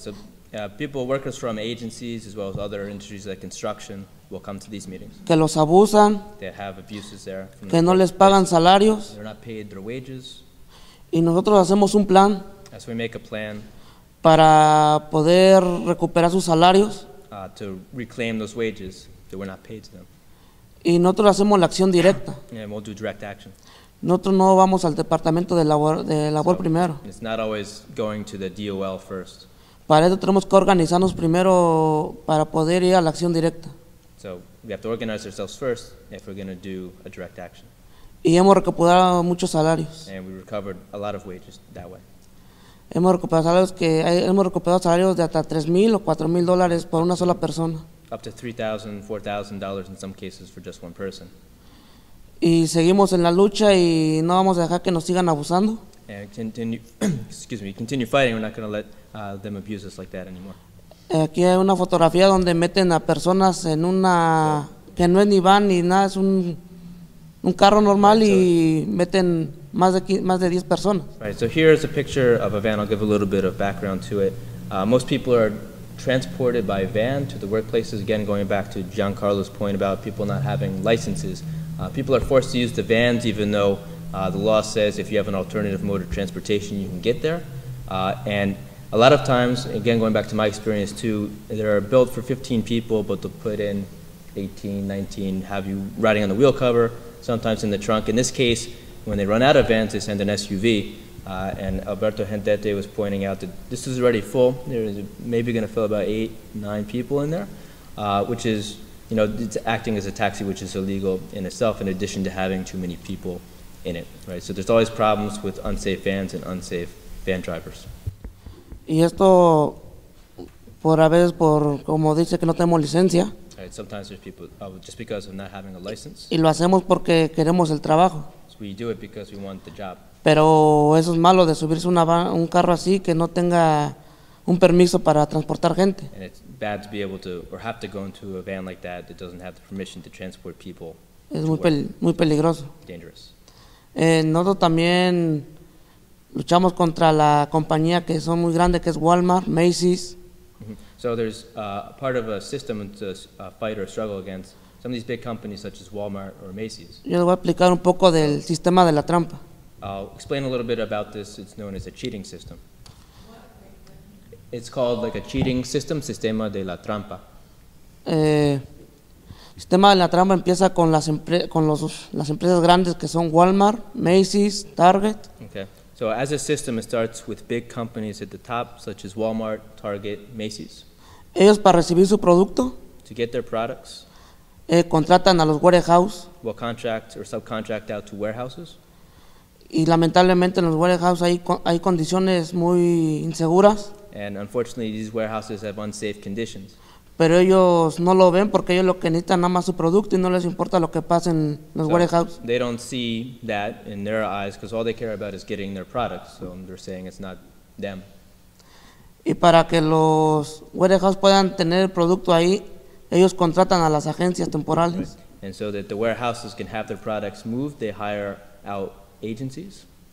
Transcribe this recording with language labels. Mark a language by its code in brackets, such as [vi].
[en] So people, workers from agencies as well as other industries like construction, will come to these meetings. [es] que los abusan, [en] They have abuses there. From [es] que [en] the [es] no les [en] workplace. [es] pagan salarios [en] They're not paid their wages. [es] y nosotros hacemos un plan [en] So we make a plan [es] para poder recuperar sus salarios [en] to reclaim those wages that were not paid to them. [es] y nosotros hacemos la acción directa. [en] And we'll do direct action. [es] Nosotros no vamos al departamento de labor [en] So [es] primero. [en] it's not always going to the DOL first. [es] Para eso tenemos que organizarnos primero para poder ir a la acción directa. [en] So we have to organize ourselves first if we're going to do a direct action. [es] Y hemos recuperado muchos salarios. [en] And we recovered a lot of wages that way. [es] hemos recuperado salarios de hasta $3,000 o $4,000 por una sola persona. [en] Up to $3,000, $4,000 in some cases for just one person. [es] Y seguimos en la lucha y no vamos a dejar que nos sigan abusando. [en] And continue fighting. We're not going to let them abuse us like that anymore. [es] Aquí hay una fotografía donde meten a personas en una que no es ni van ni nada, es un carro normal y meten más de 10 personas. [en] Right, so here's a picture of a van. I'll give a little bit of background to it. Most people are transported by van to the workplaces. Again, going back to Giancarlo's point about people not having licenses. People are forced to use the vans even though the law says if you have an alternative mode of transportation, you can get there. And a lot of times, again, going back to my experience too, they're built for 15 people, but they'll put in 18, 19, have you riding on the wheel cover, sometimes in the trunk. In this case, when they run out of vans, they send an SUV. And Alberto Hendete was pointing out that this is already full. There's maybe going to fill about 8, 9 people in there, which is, you know, it's acting as a taxi, which is illegal in itself, in addition to having too many people in it, right? So there's always problems with unsafe vans and unsafe van drivers. [es] Y esto a veces como dice que no tenemos licencia. [en] Right, sometimes there's people just because of not having a license. [es] Y lo hacemos porque queremos el trabajo. [en] So we do it because we want the job. [es] Pero eso es malo de subirse un carro así que no tenga un permiso para transportar gente. [en] And it's bad to be able to or have to go into a van like that that doesn't have the permission to transport people. [es] Es muy peligroso. [en] Dangerous. [es] Nosotros también luchamos contra la compañía que son muy grandes, que es Walmart, Macy's. [en] So there's part of a system to fight or struggle against some of these big companies such as Walmart or Macy's. [es] Yo les voy a explicar un poco del sistema de la trampa. [en] I'll explain a little bit about this. It's known as a cheating system. It's called like a cheating system, [es] sistema de la trampa. Sistema de la trampa empieza con las empresas grandes que son Walmart, Macy's, Target. [en] Okay. So as a system, it starts with big companies at the top, such as Walmart, Target, Macy's. [es] Ellos para recibir su producto [en] To get their products, [es] contratan a los warehouse [en] will contract or subcontract out to warehouses. [es] y lamentablemente en los warehouse hay condiciones muy inseguras. [en] And unfortunately, these warehouses have unsafe conditions. [es] Pero ellos no lo ven porque ellos lo que necesitan nada más su producto y no les importa lo que pase en los warehouse. [en] They don't see that in their eyes because all they care about is getting their products. So they're saying it's not them. [es] Y para que los warehouse puedan tener el producto ahí, ellos contratan a las agencias temporales. [en] And so that the warehouses can have their products moved, they hire out agencies.